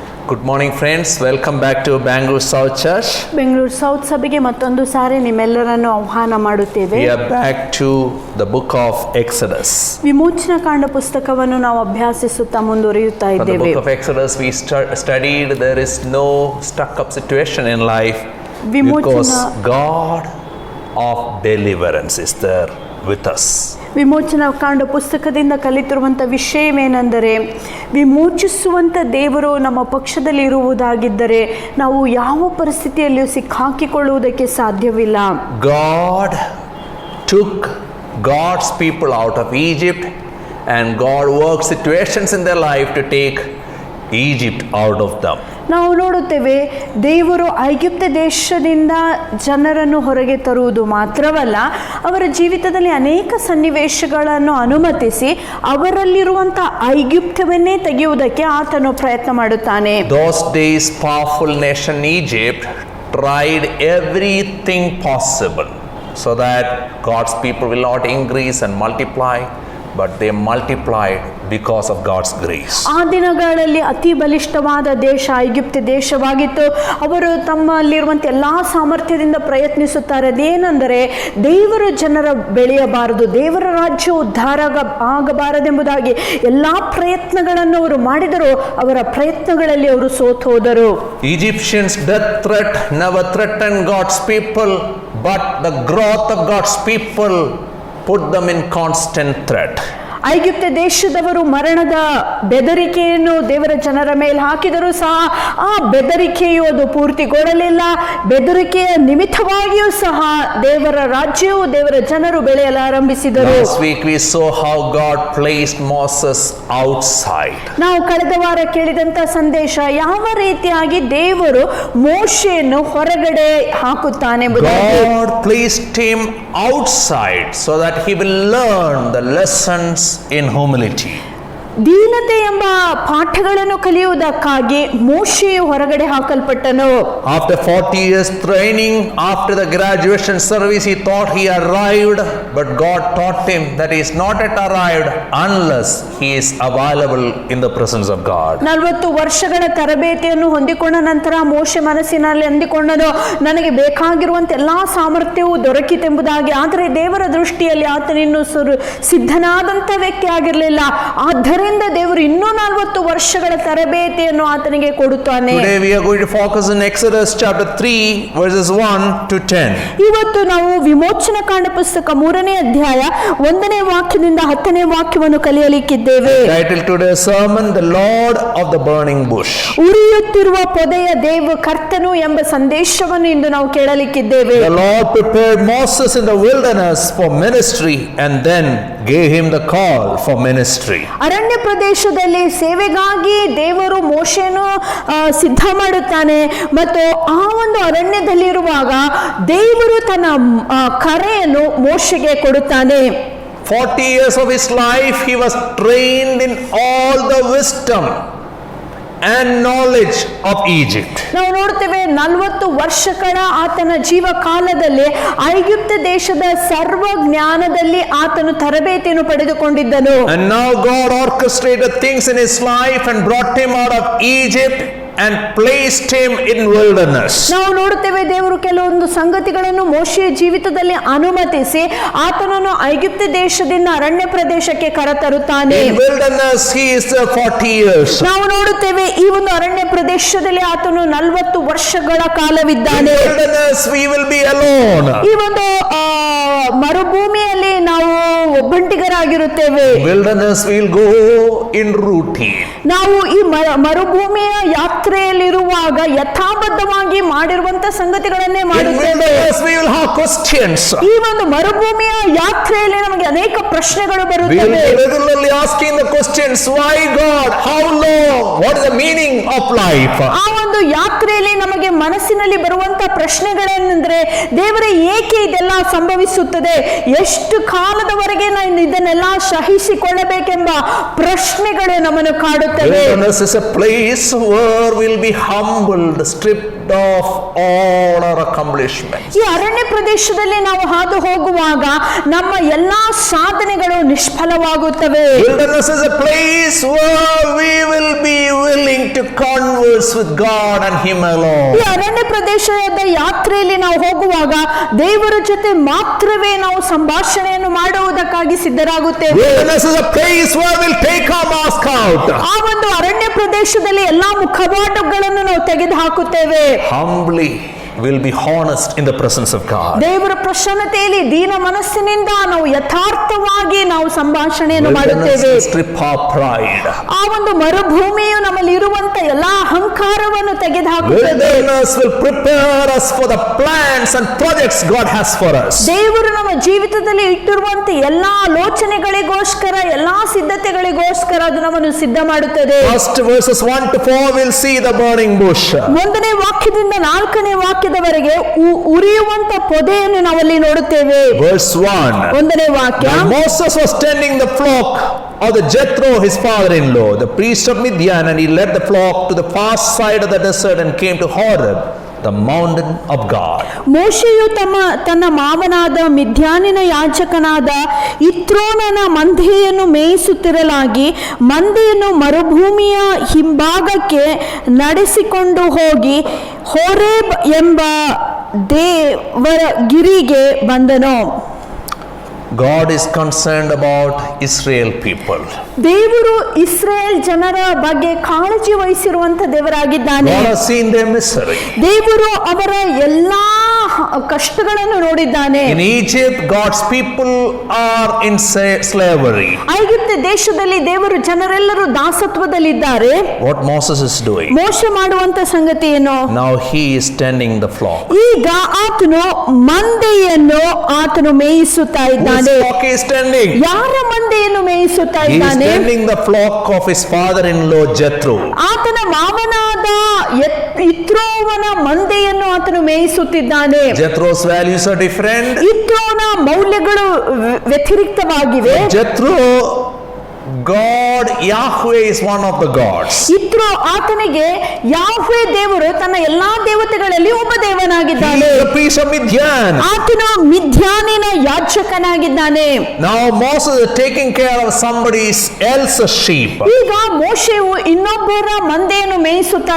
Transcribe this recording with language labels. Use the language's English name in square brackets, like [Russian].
[English] Good morning friends, welcome back to Bangalore South Church. [Kannada] Bengaluru south ಸಭೆಗೆ ಮತ್ತೊಂದು ಸಾರಿ ನಿಮ್ಮೆಲ್ಲರನ್ನು ಆಹ್ವಾನ ಮಾಡುತ್ತೇವೆ. [English] We are back to the book of Exodus. [Kannada] ವಿಮೋಚನಾ ಕಾಂಡ ಪುಸ್ತಕವನ್ನು ನಾವು ಅಭ್ಯಾಸಿಸುತ್ತಾ ಮುಂದುವರಿಯುತ್ತಾ [English] For the [Kannada] ಇದ್ದೇವೆ. [English] book of Exodus we studied there is no stuck up situation in life because God of deliverance is there with us. [Kannada] ವಿಮೋಚನಾ ಕಾಂಡ ಪುಸ್ತಕದಿಂದ ಕಲಿತಿರುವಂಥ ವಿಷಯವೇನೆಂದರೆ ವಿಮೋಚಿಸುವಂಥ ದೇವರು ನಮ್ಮ ಪಕ್ಷದಲ್ಲಿ ಇರುವುದಾಗಿದ್ದರೆ ನಾವು ಯಾವ ಪರಿಸ್ಥಿತಿಯಲ್ಲಿಯೂ ಸಿಕ್ಕಾಕಿಕೊಳ್ಳುವುದಕ್ಕೆ ಸಾಧ್ಯವಿಲ್ಲ. [English] God took God's people out of Egypt and God worked situations in their life to take Egypt out of them. [Kannada] ನಾವು ನೋಡುತ್ತೇವೆ, ದೇವರು ಐಗುಪ್ತ ದೇಶದಿಂದ ಜನರನ್ನು ಹೊರಗೆ ತರುವುದು ಮಾತ್ರವಲ್ಲ, ಅವರ ಜೀವಿತದಲ್ಲಿ ಅನೇಕ ಸನ್ನಿವೇಶಗಳನ್ನು ಅನುಮತಿಸಿ ಅವರಲ್ಲಿರುವಂಥ ಐಗುಪ್ತವನ್ನೇ ತೆಗೆಯುವುದಕ್ಕೆ ಆತನು ಪ್ರಯತ್ನ ಮಾಡುತ್ತಾನೆ. [English] Those days, powerful nation Egypt tried everything possible so that God's people will not increase and multiply, but they multiplied because of God's grace. [Kannada] ಆ ದಿನಗಳಲ್ಲಿ ಅತಿ ಬಲಿಷ್ಠವಾದ ದೇಶ ಐಗುಪ್ತ ದೇಶವಾಗಿತ್ತು. ಅವರು ತಮ್ಮಲ್ಲಿರುವಂಥ ಎಲ್ಲ ಸಾಮರ್ಥ್ಯದಿಂದ ಪ್ರಯತ್ನಿಸುತ್ತಾರೆ. ಅದೇನೆಂದರೆ ದೇವರ ಜನರ ಬೆಳೆಯಬಾರದು, ದೇವರ ರಾಜ್ಯ ಉದ್ಧಾರ ಆಗಬಾರದೆಂಬುದಾಗಿ ಎಲ್ಲ ಪ್ರಯತ್ನಗಳನ್ನು ಅವರು ಮಾಡಿದರು. ಅವರ ಪ್ರಯತ್ನಗಳಲ್ಲಿ ಅವರು ಸೋತು ಹೋದರು. [English] Egyptians' death threat never threatened God's people, but the growth of God's people put them in constant threat. [Kannada] ಐಗುಪ್ತ ದೇಶದವರು ಮರಣದ ಬೆದರಿಕೆಯನ್ನು ದೇವರ ಜನರ ಮೇಲೆ ಹಾಕಿದರೂ ಸಹ ಆ ಬೆದರಿಕೆಯು ಅದು ಪೂರ್ತಿಗೊಳ್ಳಲಿಲ್ಲ. ಬೆದರಿಕೆಯ ನಿಮಿತ್ತವಾಗಿಯೂ ಸಹ ದೇವರ ರಾಜ್ಯವು ದೇವರ ಜನರು ಬೆಳೆಯಲು ಆರಂಭಿಸಿದರು. [English] Last week we saw how God placed Moses outside. [Kannada] ನಾವು ಕಳೆದ ವಾರ ಕೇಳಿದಂತ ಸಂದೇಶ ಯಾವ ರೀತಿಯಾಗಿ ದೇವರು ಮೋಶೆಯನ್ನು ಹೊರಗಡೆ ಹಾಕುತ್ತಾನೆ. [English] God placed him outside so that he will learn the lessons in humility. [Kannada] ದೀನತೆ ಎಂಬ ಪಾಠಗಳನ್ನು ಕಲಿಯುವುದಕ್ಕಾಗಿ ಮೋಶೆಯು ಹೊರಗಡೆ ಹಾಕಲ್ಪಟ್ಟನು. [English] After 40 years training, after the graduation service, he thought he arrived, but God taught him that he is not yet arrived unless he is available in the presence of God. [Kannada] 40 ವರ್ಷಗಳ ತರಬೇತಿಯನ್ನು ಹೊಂದಿಕೊಂಡ ನಂತರ ಮೋಶೆ ಮನಸ್ಸಿನಲ್ಲಿ ಅಂದಿಕೊಂಡನು, ನನಗೆ ಬೇಕಾಗಿರುವಂತ ಎಲ್ಲಾ ಸಾಮರ್ಥ್ಯವೂ ದೊರಕಿತೆಂಬುದಾಗಿ. ಆದರೆ ದೇವರ ದೃಷ್ಟಿಯಲ್ಲಿ ಆತನಿನ್ನು ಸಿದ್ಧನಾದಂತ ವ್ಯಕ್ತಿ ಆಗಿರಲಿಲ್ಲ. ಆದ್ದರಿಂದ ದೇವರು ಇನ್ನೂ 40 ವರ್ಷಗಳ ತರಬೇತಿಯನ್ನು ಆತನಿಗೆ ಕೊಡುತ್ತಾನೆ. [English] Today we are going to focus on Exodus chapter 3 verses 1 to 10. [Kannada] ಇವತ್ತು ನಾವು ವಿಮೋಚನಾ ಕಾಂಡ ಪುಸ್ತಕ 3ನೇ ಅಧ್ಯಾಯ 1ನೇ ವಾಕ್ಯದಿಂದ 10ನೇ ವಾಕ್ಯವನ್ನು ಕಲಿಯಲಿಕ್ಕಿದ್ದೇವೆ. [English] Title today's sermon, The Lord of the Burning Bush. [Kannada] ಉರಿಯುತ್ತಿರುವ ಪೊದೆಯ ದೇವ ಕರ್ತನು ಎಂಬ ಸಂದೇಶವನ್ನು ಇಂದು ನಾವು ಕೇಳಲಿಕ್ಕಿದ್ದೇವೆ. [English] The Lord prepared Moses in the wilderness for ministry and then gave him the call for ministry. [Kannada] ಅರಣ್ಯ ಪ್ರದೇಶದಲ್ಲಿ ಸೇವೆಗಾಗಿ ದೇವರು ಮೋಶೆಯನ್ನು ಸಿದ್ಧ ಮಾಡುತ್ತಾನೆ ಮತ್ತು ಆ ಒಂದು ಅರಣ್ಯದಲ್ಲಿರುವಾಗ ದೇವರು ತನ್ನ ಕರೆಯನ್ನು ಮೋಶೆಗೆ ಕೊಡುತ್ತಾನೆ. [English] 40 years of his life he was trained in all the wisdom and knowledge of Egypt. [Kannada] ನಾವು ನೋಡ್ತೇವೆ 40 ವರ್ಷಗಳ ಆತನ ಜೀವ ಕಾಲದಲ್ಲಿ ಐಗುಪ್ತ ದೇಶದ ಸರ್ವ ಜ್ಞಾನದಲ್ಲಿ ಆತನು ತರಬೇತಿಯನ್ನು ಪಡೆದುಕೊಂಡಿದ್ದನು. [English] And now God orchestrated things in his life and brought him out of Egypt and placed him in wilderness. [Kannada] ನಾವು ನೋಡುತ್ತೇವೆ ದೇವರು ಕೆಲವೊಂದು ಸಂಗತಿಗಳನ್ನು ಮೋಶೆಯ ಜೀವಿತದಲ್ಲಿ ಅನುಮತಿಸಿ ಆತನನ್ನು ಐಗುಪ್ತ ದೇಶದಿಂದ ಅರಣ್ಯ ಪ್ರದೇಶಕ್ಕೆ ಕರೆತರುತ್ತಾನೆ. [English] In wilderness he is 40 years. [Kannada] ನಾವು ನೋಡುತ್ತೇವೆ ಈ ಒಂದು ಅರಣ್ಯ ಪ್ರದೇಶದಲ್ಲಿ ಆತನು 40 ವರ್ಷಗಳ ಕಾಲವಿದ್ದಾನೆ. [English] In wilderness we will be alone. [Kannada] ಈ ಒಂದು ಮರುಭೂಮಿಯಲ್ಲಿ ನಾವು ಒಬ್ಬಂಟಿಗರಾಗಿರುತ್ತೇವೆ. [English] Wilderness we will go in routine. [Kannada] ನಾವು ಈ ಮರುಭೂಮಿಯ ಯಾತ್ರೆಯಲ್ಲಿರುವಾಗ ಯಥಾಬದ್ಧವಾಗಿ ಮಾಡಿರುವಂತ ಸಂಗತಿಗಳನ್ನೇ ಮಾಡುತ್ತೇವೆ. [English] We will have questions. [Kannada] ಈ ಒಂದು ಮರುಭೂಮಿಯ ಯಾತ್ರೆಯಲ್ಲಿ ನಮಗೆ ಅನೇಕ ಪ್ರಶ್ನೆಗಳು [English] We will [Kannada] ಬರುತ್ತವೆ. [English] be regularly asking the questions, why God, how long, what is the meaning of life? [Kannada] ಆ ಒಂದು ಯಾತ್ರೆಯಲ್ಲಿ ನಮಗೆ ಮನಸ್ಸಿನಲ್ಲಿ ಬರುವಂತ ಪ್ರಶ್ನೆಗಳೇನೆಂದ್ರೆ, ದೇವರೇ ಏಕೆ ಇದೆಲ್ಲ ಸಂಭವಿಸುತ್ತದೆ, ಎಷ್ಟು ಕಾಲದವರೆಗೆ ನಾನು ಇದನ್ನೆಲ್ಲ ಸಹಿಸಿಕೊಳ್ಳಬೇಕೆಂಬ ಪ್ರಶ್ನೆಗಳು ನಮ್ಮನ್ನು ಕಾಡುತ್ತವೆ. [English] Wilderness is a place where we'll be humbled, stripped of all our accomplishments. [Kannada] ಈ ಅರಣ್ಯ ಪ್ರದೇಶದಲ್ಲಿ ನಾವು ಹಾದು ಹೋಗುವಾಗ ನಮ್ಮ ಎಲ್ಲಾ ಸಾಧನೆಗಳು ನಿಷ್ಫಲವಾಗುತ್ತವೆ. [English] Wilderness is a place where we will be willing to converse with God and Him alone. [Kannada] ಈ ಅರಣ್ಯ ಪ್ರದೇಶದ ಯಾತ್ರೆಯಲ್ಲಿ ನಾವು ಹೋಗುವಾಗ ದೇವರ ಜೊತೆ ಮಾತ್ರವೇ ನಾವು ಸಂಭಾಷಣೆಯನ್ನು ಮಾಡುವುದಕ್ಕಾಗಿ ಸಿದ್ಧರಾಗುತ್ತೇವೆ. [English] Wilderness is a place where we'll take our mask out. [Kannada] ಆ ಒಂದು ಅರಣ್ಯ ಪ್ರದೇಶದಲ್ಲಿ ಎಲ್ಲಾ ಮುಖವಾಟಗಳನ್ನು ನಾವು ತೆಗೆದು ಹಾಕುತ್ತೇವೆ. [English] Humbly will be honest in the presence of God. [Kannada] ದೇವರ ಪ್ರಸನ್ನತೆಯಲ್ಲಿ ದೀನ ಮನಸ್ಸಿನಿಂದ ನಾವು ಯಥಾರ್ಥವಾಗಿ ನಾವು ಸಂಭಾಷಣೆಯನ್ನು ಮಾಡುತ್ತೇವೆ. [English] Wilderness will strip our pride. [Kannada] ಆ ಒಂದು ಮರುಭೂಮಿಯು ನಮ್ಮಲ್ಲಿ ಇರುವಂತ ಎಲ್ಲಾ ಅಹಂಕಾರವನ್ನು ತೆಗೆದುಹಾಕುತ್ತದೆ. [English] Wilderness will prepare us for the plans and projects God has for us. [Kannada] ದೇವರು ನಮ್ಮ ಜೀವಿತದಲ್ಲಿ ಇಟ್ಟಿರುವಂತ ಎಲ್ಲಾ ಆಲೋಚನೆಗಳಿಗೋಸ್ಕರ ಎಲ್ಲಾ ಸಿದ್ಧತೆಗಳಿಗೋಸ್ಕರ ಅದು ನಮ್ಮನ್ನು ಸಿದ್ಧ ಮಾಡುತ್ತದೆ. [English] First verses 1 to 4 will see the burning bush. [Kannada] 1ನೇ ವಾಕ್ಯದಿಂದ 4ನೇ ವಾಕ್ಯದವರೆಗೆ ಉರಿಯುವಂತ ಪೊದೆಯನ್ನು ನಾವಲ್ಲಿ ನೋಡುತ್ತೇವೆ. [English] Verse 1. [Kannada] 1ನೇ ವಾಕ್ಯ. [English] Now Moses was tending the flock of the Jethro, his father-in-law, the priest of Midian, and he led the flock to the far side of the desert and came to Horeb, the mountain of God. [Kannada] ಮೋಶೆಯು ತನ್ನ ಮಾವನಾದ ಮಿದ್ಯಾನಿನ ಯಾಜಕನಾದ ಇತ್ರೋನನ ಮಂದೆಯನ್ನು ಮೇಯಿಸುತ್ತಿರಲಾಗಿ ಮಂದೆಯನ್ನು ಮರುಭೂಮಿಯ ಹಿಂಭಾಗಕ್ಕೆ ನಡೆಸಿಕೊಂಡು ಹೋಗಿ Horeb ಎಂಬ ದೇವರ ಗಿರಿಗೆ ಬಂದನು. [English] God is concerned about Israel people. [Kannada] ದೇವರು ಇಸ್ರೇಲ್ ಜನರ ಬಗ್ಗೆ ಕಾಳಜಿ ವಹಿಸಿರುವಂತ ದೇವರಾಗಿದ್ದಾನೆ. [English] God has seen their misery. [Kannada] ದೇವರು ಅವರ ಎಲ್ಲಾ ಕಷ್ಟಗಳನ್ನು ನೋಡಿದ್ದಾನೆ. [English] In Egypt, God's people are in slavery. [Kannada] ಐಗುಪ್ತ ದೇಶದಲ್ಲಿ ದೇವರು ಜನರೆಲ್ಲರೂ ದಾಸತ್ವದಲ್ಲಿದ್ದಾರೆ. [English] What Moses is doing? [Kannada] ಮೋಶೆ ಮಾಡುವಂತ ಸಂಗತಿ ಏನು? [English] Now he is tending the flock. [Kannada] ಈಗ ಆತನು ಮಂದೆಯನ್ನು ಆತನು ಮೇಯಿಸುತ್ತಾ ಇದ್ದಾನೆ. [English] Whose flock he is tending? [Kannada] ಯಾರ ಮಂದೆಯನ್ನು ಮೇಯಿಸುತ್ತಾ [English] He is [Kannada] ಇದ್ದಾನೆ? [English] tending the flock of his father-in-law Jethro. [Kannada] ಆತನ ಮಾವನಾದ ಇತ್ರೋವನ ಮಂದೆಯನ್ನು ಆತನು ಮೇಯಿಸುತ್ತಿದ್ದಾನೆ. [English] Jethro's values are different. [Kannada] ಇತ್ರೋನ ಮೌಲ್ಯಗಳು ವ್ಯತಿರಿಕ್ತವಾಗಿವೆ. [English] Jethro, God, Yahweh is one of the gods. [Kannada] ಇತ್ರೋ ಆತನಿಗೆ ಯಾಹ್ವೆ ದೇವರು ತನ್ನ ಎಲ್ಲಾ ದೇವತೆಗಳಲ್ಲಿ ಒಬ್ಬ [English] He [Kannada] ದೇವನಾಗಿದ್ದಾನೆ. [English] is the priest of Midian. [Kannada] ಆತನು ಮಿದ್ಯಾನಿನ ಯಾಜಕನಾಗಿದ್ದಾನೆ. [English] Now Moses is taking care of somebody else's sheep. [Kannada] ಈಗ ಮೋಶೆಯು ಇನ್ನೊಬ್ಬರ ಮಂದೆಯನ್ನು ಮೇಯಿಸುತ್ತಾ